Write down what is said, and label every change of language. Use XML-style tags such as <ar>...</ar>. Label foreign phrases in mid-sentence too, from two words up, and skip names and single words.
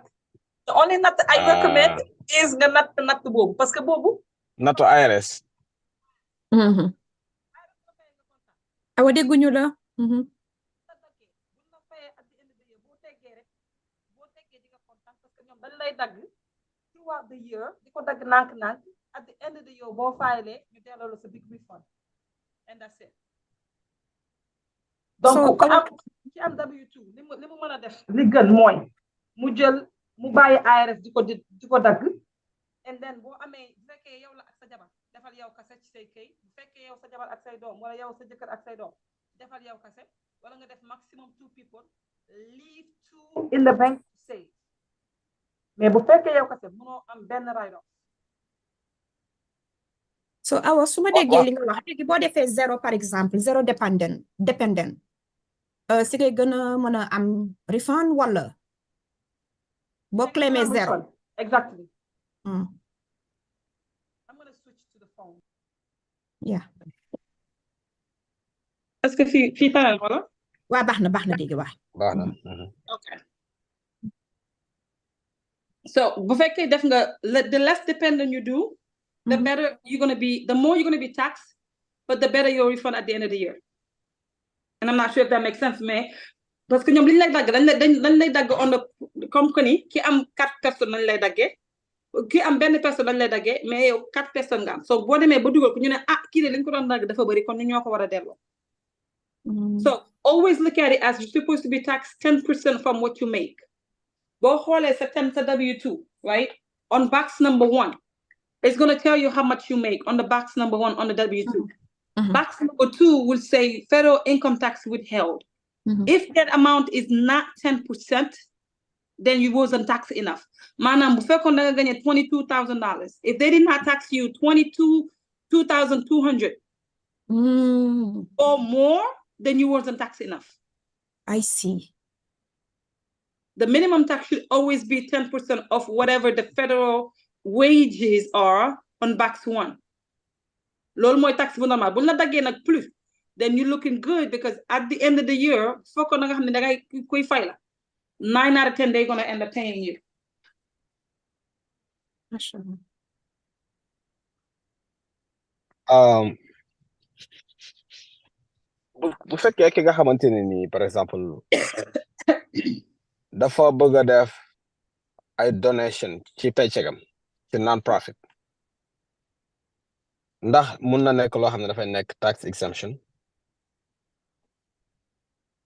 <en>The only nut I recommend is</en> <wo>nga natt boobu</wo> <fr>parce que</fr> <en>boobu.</en> <wo>Nattu IRS. Awa dégguñu la. dañ lay dagg</wo> <en>throughout the year</en> <wo>di ko dagg nànk-nànk</wo> <en>at the end of the year</en> <wo>boo faalee ñu delloo la sa</wo> <en>big refund and that's it.</en> <wo>Donc ci am W2 li mu mën a def li gën mooy mu jël mu bàyyi IRS di ko dagg</wo> <en>and then</en> <wo>boo amee bu fekkee yow la ak sa jabar defal yow kase ci say kay bu fekkee yow sa jabar ak say doom wala yow sa jëkkër ak say doom defal yow kase wala nga def</wo> <en>maximum 2 people leave 2 in the bank to save.</en> <wo>Mais bu fekkee yow kese mënoo am benn write-off. So Awa su ma déggee li nga wax léegi boo defee 0</wo> <fr>par exemple</fr> <wo>0 dependent si ngay gën a mën a am refund wala boo claimé 0.</wo> <en>Exactly. I'm going to switch to the phone. Yeah.</en> <fr>Est-ce que</fr> <wo>fii tanal wala? Waa baax na dégg wax. Baax na. Okay.</wo> <en>So</en> <wo>bu fekkee def nga</wo> <en>the less dependent you do, the better you're going to be, the more you're going to be taxed, but the better your refund at the end of the year. And I'm not sure if that makes sense,</en> <wo>mais</wo> <fr>parce que</fr> <wo>ñoom li ñu lay dagg dañ lay dagg</wo> <en>on the company</en> <wo>ki am</wo> <fr>4 personnes</fr> <wo>lañ lay daggee ki am benn personne lañ lay daggee mais yow</wo> <fr>4 personnes</fr> <wo>nga am so boo demee ba dugal ko ñu ne kii de li ñu ko doon dagg dafa bëri kon ñu ñoo ko war a delloo.</wo> <en>So always look at it as you're supposed to be taxed 10% from what you make.</en> <wo>Go xoolee sa W2, right?</wo> <en>On box number 1, it's going to tell you how much you make on the box number 1 on the W2. Box number 2 will say federal income tax withheld. If that amount is not 10%, then you wasn't taxed enough.</en> <wo>Maanaam bu fekkoon da nga gagné $22,000.</wo> <en>If they did not tax you $22,200 or more, then you wasn't taxed enough. I see. The minimum tax should always be 10% of whatever the federal wages are on box 1.</en> <wo>Loolu mooy tax bu normal bu la daggee nag</wo> <en>plus then you're looking good because at the end of the year</en> <wo>fekkoon na nga xam ne da ngay koy fay la</wo> <en>9 out of 10 they're going to end up paying you.</en> <wo>bu fekkee ki nga xamante ne nii</wo> <fr>par exemple</fr> <wo>dafa bëgg a def ay donation ci paycheckam ci non-profit ndax mun na nekk loo xam ne dafay nekk</wo> <en>tax exemption.</en>